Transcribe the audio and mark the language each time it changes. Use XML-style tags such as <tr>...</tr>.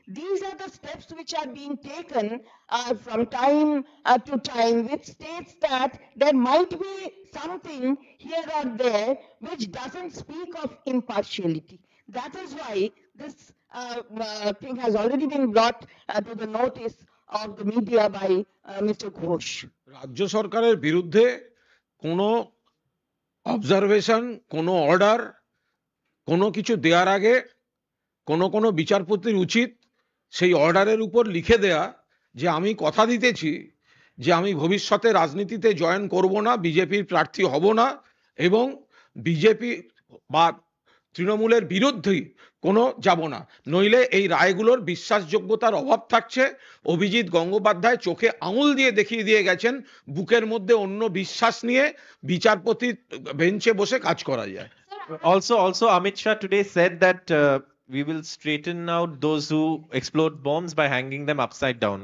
<en>These are the steps which are being taken from time to time, which states that there might be something here or there which doesn't speak of impartiality. That is why this thing has already been brought to the notice of the media by Mr. Ghosh.</en> <bn>রাজ্য সরকারের বিরুদ্ধে কোনো observation, কোনো order, কোনো কিছু দেওয়ার আগে কোনো বিচারপতির উচিত সেই অর্ডারের উপর লিখে দেয়া যে আমি কথা দিতেছি যে আমি ভবিষ্যতে রাজনীতিতে জয়েন করব না, বিজেপির প্রার্থী হব না এবং বিজেপি বা তৃণমূলের বিরুদ্ধেই কোনো যাব না, নইলে এই রায়গুলোর বিশ্বাসযোগ্যতার অভাব থাকছে। অভিজিৎ গঙ্গোপাধ্যায় চোখে আঙুল দিয়ে দেখিয়ে দিয়ে গেছেন বুকের মধ্যে অন্য বিশ্বাস নিয়ে বিচারপতির বেঞ্চে বসে কাজ করা যায়।</bn> <en>Also Amit Shah today said that we will straighten out those who explode bombs by hanging them upside down.</en>